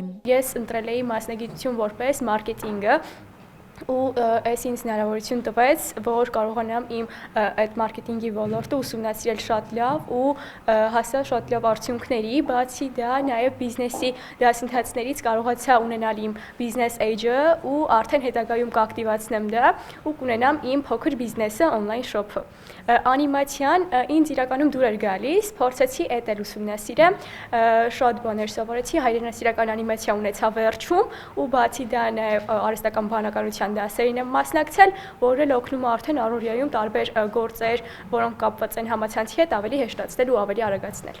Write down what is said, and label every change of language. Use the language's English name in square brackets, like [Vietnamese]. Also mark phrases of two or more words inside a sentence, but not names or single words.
[Armenian] Ես ընտրել էի մասնագիտություն որպես մարքեթինգը, ու այս ինձ հնարավորություն տվեց, որ կարողանամ իմ այդ մարքեթինգի ոլորտը ուսումնասիրել շատ լավ ու հասնել շատ լավ արդյունքների, բացի դա նաև բիզնեսի դասընթացներից կարողացա ունենալ իմ բիզնես էջը ու արդեն հետագայում կակտիվացնեմ դա ու կունենամ իմ փոքր բիզնեսը [English] on-line shop- [Armenian] ը։ Անիմացիան ինձ իրականում դուր էր գալիս, փորձեցի այդ էլ ուսումնասիրեմ, շատ բաներ սովորեցի, հայրենասիրական անիմացիա ունեցա վերջում ու բացի դա նաև արհեստական բանականության դասերին եմ մասնակցել, որը օգնում է արդեն առօրյայում տարբեր գործեր, որոնք կապված են համացանցի հետ, ավելի հեշտացնել ու ավելի արագացնել։